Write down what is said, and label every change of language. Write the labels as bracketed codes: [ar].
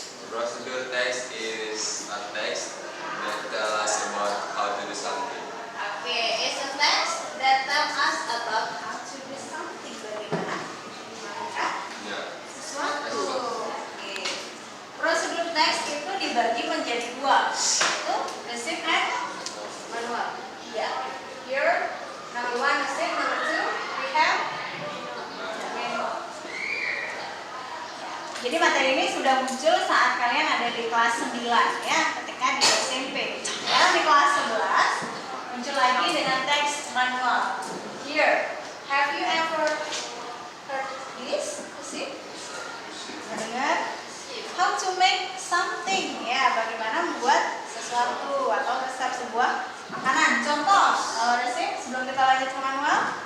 [en] Procedure text is a text that tell us about how to do something. Oke, it's a text that tell us about how to do something. [id] Bagaimana melakukan Ya. sesuatu. Oke. Prosedur teks itu dibagi menjadi dua, yaitu receive and manual. Ya. [en] Here, number one receive, number two we have manual. [id] Jadi materi ini sudah muncul saat kalian ada di kelas 9 ya, ketika di SMP. Sekarang di kelas 11 muncul lagi dengan teks manual. [en] Here, have you ever heard this? [id] Receive? Mendengar? [en] How to make something, [id] ya, bagaimana membuat sesuatu atau resep sebuah makanan. Contoh, resep sebelum kita lanjut ke manual.